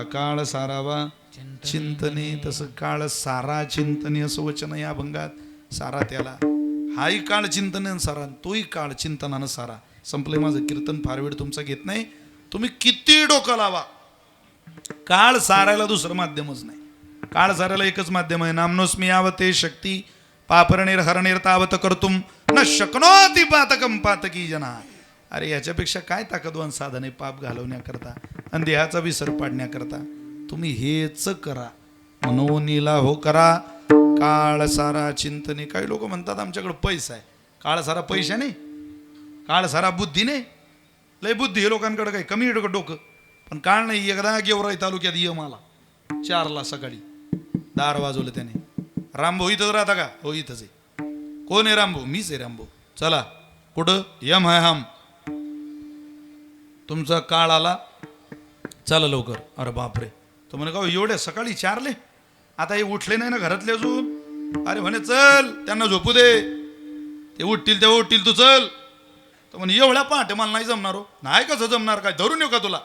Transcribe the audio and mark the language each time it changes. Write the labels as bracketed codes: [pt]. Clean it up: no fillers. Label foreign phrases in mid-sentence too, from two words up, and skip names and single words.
[mr] काळ सारावा चिंतने, तसं काळ सारा चिंतने असं वचन या अभंगात. सारा त्याला, हाही काळ चिंतने सारा, तोही काळ चिंतनानं सारा. संपले माझं कीर्तन, फार वेळ तुमचा घेत नाही. तुम्ही किती डोकं लावा, काळ सारायला दुसरं माध्यमच नाही. काळ सारायला एकच माध्यम आहे, [sa] नामनोस्मी यावते शक्ती पापरणेर हरणेर तावत कर्तुम न शक्नोति पातकम पातकी जना. [mr] अरे याच्यापेक्षा काय ताकदवान साधन आहे पाप घालवण्याकरता आणि देहाचा विसर पाडण्याकरता. तुम्ही हेच करा. मनोनीला हो करा. काळ सारा चिंतने. काही लोक म्हणतात आमच्याकडे पैसा आहे. काळ सारा पैसा नाही, काळ सारा बुद्धी नाही. लय बुद्धी हे लोकांकडे, काही कमी डोकं, पण काळ नाही. एकदा गेवराई तालुक्यात ये मला 4ला सकाळी दार वाजवलं त्याने. रामभाऊ इथंच राहता का? हो इथंच आहे. कोण आहे रामभाऊ? मीच आहे रामभाऊ. चला कुठं? [hi] यम है हम. [mr] तुमचा काळ आला, चला लवकर. अरे बापरे. तो म्हणे का एवढ्या सकाळी 4ले? आता हे उठले नाही ना घरातले अजून? अरे म्हणे चल त्यांना झोपू दे, ते उठतील तेव्हा उठतील, तू चल. तो म्हणे एवढ्या पहाटे मला नाही जमणार. हो नाही कसं जमणार, काय धरून येऊ का तुला?